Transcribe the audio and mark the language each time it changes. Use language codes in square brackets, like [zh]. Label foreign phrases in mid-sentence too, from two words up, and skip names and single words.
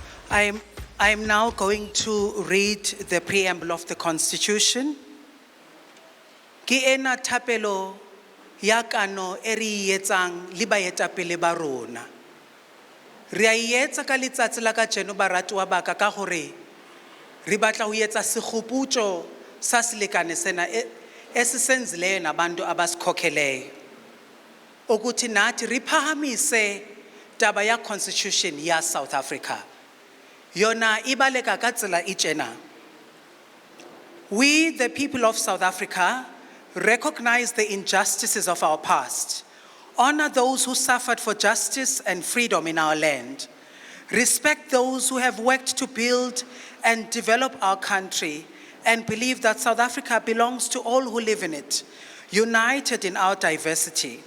[en] I'm now going to read the preamble of the Constitution. [st] Ke ena thapelo ya kano e re e etsang le baetapele ba rona. Re a e etsa ka letsatsi la kajeno baratuwa ba ka ka gore re batla ho etsa sekgopotso sa selekane sena [zu] esisenzileyo nabantu abasikhokheleyo ukuthi nathi [st] re phahamise taba ya Constitution ya South Africa. Yona ibaleka ka tsela e tjena. [en] We, the people of South Africa, recognize the injustices of our past, honor those who suffered for justice and freedom in our land, respect those who have worked to build and develop our country, and believe that South Africa belongs to all who live in it, united in our diversity.